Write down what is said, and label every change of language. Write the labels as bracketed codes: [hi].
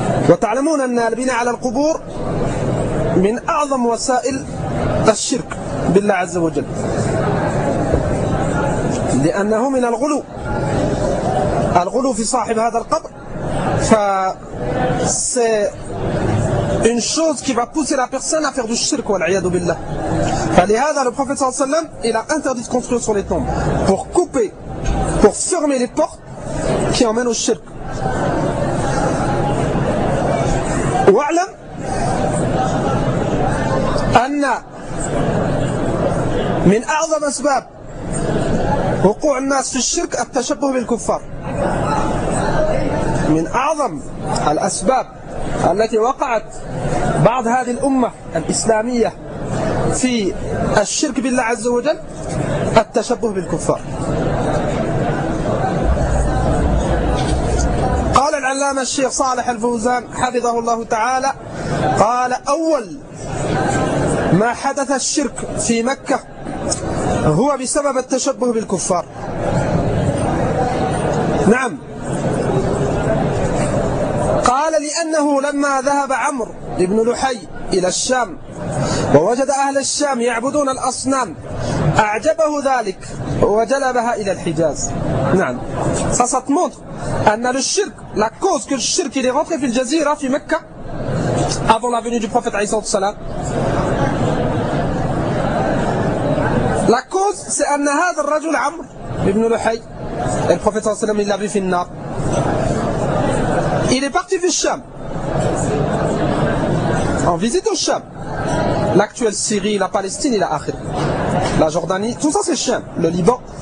[ar] وتعلمون أن البناء على القبور من أعظم وسائل الشرك بالله عز وجل لأنه من الغلو الغلو في صاحب هذا القبر فسي [fr] une chose qui va pousser la personne à faire du shirk [ar] والعياذ بالله. [fr] فلهذا le prophète [ar] صلى الله عليه وسلم [fr] il a interdit de construire sur les tombes pour couper, pour fermer les portes qui emmènent au shirk. [ar] واعلم أن من أعظم أسباب وقوع الناس في الشرك التشبه بالكفار. من أعظم الأسباب التي وقعت بعض هذه الأمة الإسلامية في الشرك بالله عز وجل التشبه بالكفار. قال العلامة الشيخ صالح الفوزان حفظه الله تعالى قال أول ما حدث الشرك في مكة هو بسبب التشبه بالكفار. نعم قال لأنه لما ذهب عمرو بن لحي إلى الشام ووجد أهل الشام يعبدون الأصنام أعجبه ذلك وجلبها إلى الحجاز. نعم فستموت أن الشرك [fr] la cause que le shirk il est rentré [ar] في الجزيرة في مكة [fr] avant la venue du prophète [ar] عليه الصلاة والسلام [fr] la cause c'est [ar] أن هذا الرجل عمرو بن لحي البروفيت صلى الله عليه وسلم [fr] il l'a vu [ar] في النار [fr] il est parti [ar] في الشام [fr] en visite au Cham, l'actuelle Syrie, la Palestine et la Akhir, la Jordanie, tout ça c'est Cham, le Liban.